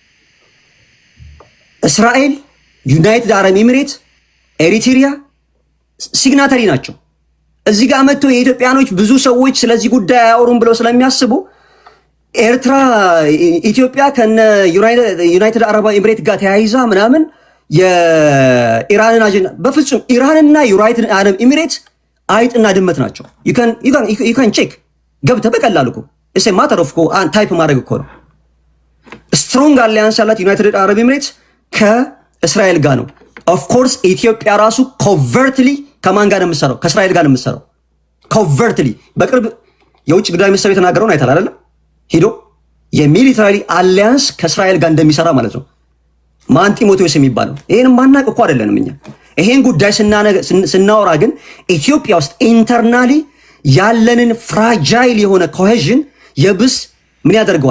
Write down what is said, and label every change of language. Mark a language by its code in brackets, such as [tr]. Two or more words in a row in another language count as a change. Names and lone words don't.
[am] እስራኤል፣ ዩናይትድ አረብ ኤሚሬት፣ ኤሪትሪያ ሲግናተሪ ናቸው። እዚህ ጋር መጥቶ የኢትዮጵያኖች ብዙ ሰዎች ስለዚህ ጉዳይ አያወሩም ብለው ስለሚያስቡ ኤርትራ ኢትዮጵያ ከነ ዩናይትድ አረብ ኤሚሬት ጋር ተያይዛ ምናምን የኢራንን አጀንዳ በፍጹም ኢራንና ዩናይትድ አረብ ኤሚሬት አይጥና ድመት ናቸው። [en] you can check [am] ገብተህ በቀላሉ እኮ [en] it's a matter of [am] ታይፕ ማድረግ እኮ ነው። [en] strong alliance [am] ያላት ዩናይትድ አረብ ኤሚሬት ከእስራኤል ጋር ነው። [en] of course [am] ኢትዮጵያ ራሱ ኮቨርትሊ ከማን ጋር ነው የምትሰራው? ከእስራኤል ጋር ነው የምትሰራው ኮቨርትሊ። በቅርብ የውጭ ጉዳይ ሚኒስትር የተናገረውን አይታል አይደለም? ሂዶ [en] military alliance [am] ከእስራኤል ጋር እንደሚሰራ ማለት ነው። ማን ጢሞቴዎስ የሚባለው ይሄን ማናቅ እኮ አይደለንም እኛ። ይሄን ጉዳይ ስናወራ ግን ኢትዮጵያ ውስጥ ኢንተርናሊ ያለንን ፍራጃይል የሆነ ኮሄዥን የብስ ምን ያደርገዋል?